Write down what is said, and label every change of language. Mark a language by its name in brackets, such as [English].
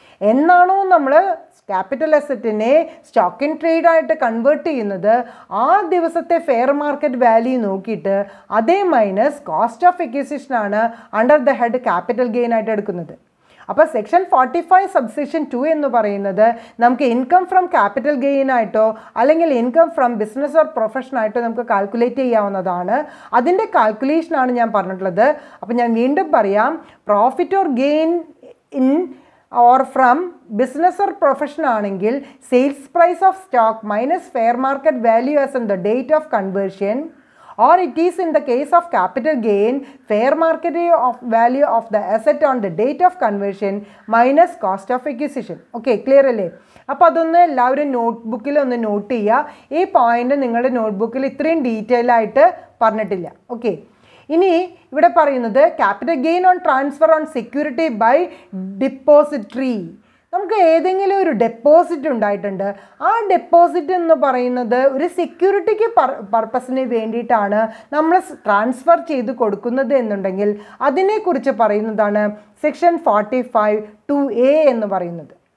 [Malayalam] എന്നാണോ നമ്മൾ capital അസറ്റിനെ stock in trade ആയിട്ട് കൺവേർട്ട് ചെയ്യുന്നത് ആ ദിവസത്തെ ഫെയർ മാർക്കറ്റ് വാല്യൂ നോക്കിയിട്ട് അതേ minus cost of എക്വിസിഷനാണ് under the head capital gain ആയിട്ട് എടുക്കുന്നത്. അപ്പോൾ സെക്ഷൻ 45 സബ്സെക്ഷൻ 2 എന്ന് പറയുന്നത് നമുക്ക് ഇൻകം ഫ്രം ക്യാപിറ്റൽ ഗെയിൻ ആയിട്ടോ അല്ലെങ്കിൽ ഇൻകം ഫ്രം ബിസിനസ് ഓർ പ്രൊഫഷനായിട്ടോ നമുക്ക് കാൽക്കുലേറ്റ് ചെയ്യാവുന്നതാണ്. അതിൻ്റെ കാൽക്കുലേഷനാണ് ഞാൻ പറഞ്ഞിട്ടുള്ളത്. അപ്പോൾ ഞാൻ വീണ്ടും പറയാം, [English] Profit or gain in or from business or profession ആണെങ്കിൽ sales price of stock minus fair market value as on the date of conversion, or it is in the case of capital gain fair market of value of the asset on the date of conversion minus cost of acquisition. Okay, clear അല്ലേ? [Malayalam] അപ്പോൾ അതൊന്ന് എല്ലാവരും നോട്ട്ബുക്കിൽ ഒന്ന് not ചെയ്യുക. ഈ point നിങ്ങളുടെ നോട്ട്ബുക്കിൽ ഇത്രയും detail ആയിട്ട് പറഞ്ഞിട്ടില്ല. ഓക്കെ, ഇനി ഇവിടെ പറയുന്നത് capital gain on transfer on security by depository. നമുക്ക് ഏതെങ്കിലും ഒരു ഡെപ്പോസിറ്റ് ഉണ്ടായിട്ടുണ്ട്. ആ ഡെപ്പോസിറ്റ് എന്ന് പറയുന്നത് ഒരു സെക്യൂരിറ്റിക്ക് പർപ്പസിന് വേണ്ടിയിട്ടാണ് നമ്മൾ ട്രാൻസ്ഫർ ചെയ്ത് കൊടുക്കുന്നത് എന്നുണ്ടെങ്കിൽ അതിനെക്കുറിച്ച് പറയുന്നതാണ് സെക്ഷൻ 45(2)(a) എന്ന് പറയുന്നത്.